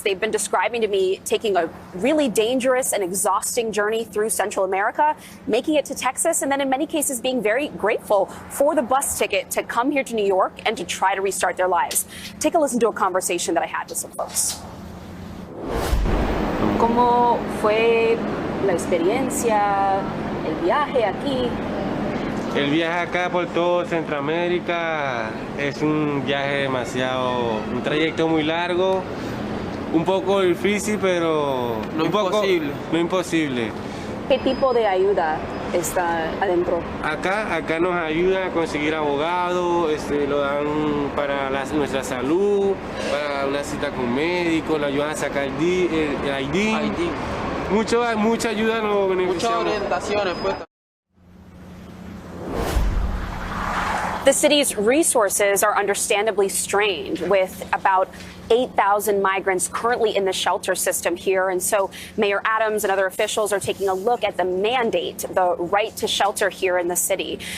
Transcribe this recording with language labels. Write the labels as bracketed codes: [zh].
[en] They've been describing to me taking a really dangerous and exhausting journey through Central America, making it to Texas, and then in many cases being very grateful for the bus ticket to come here to New York and to try to restart their lives. Take a listen to a conversation that I had with some folks. [es] ¿Cómo fue la experiencia, el viaje aquí? El viaje acá por todo Centroamérica es un viaje un trayecto muy largo, un poco difícil, pero no imposible. ¿Qué tipo de ayuda está adentro? Acá nos ayuda a conseguir abogados, lo dan para nuestra salud, para una cita con médico, lo ayudan a sacar el ID. Mucha ayuda nos beneficiamos. Muchas orientaciones, pues. [en] The city's resources are understandably strained, with about 8,000 migrants currently in the shelter system here. And so Mayor Adams and other officials are taking a look at the mandate, the right to shelter here in the city.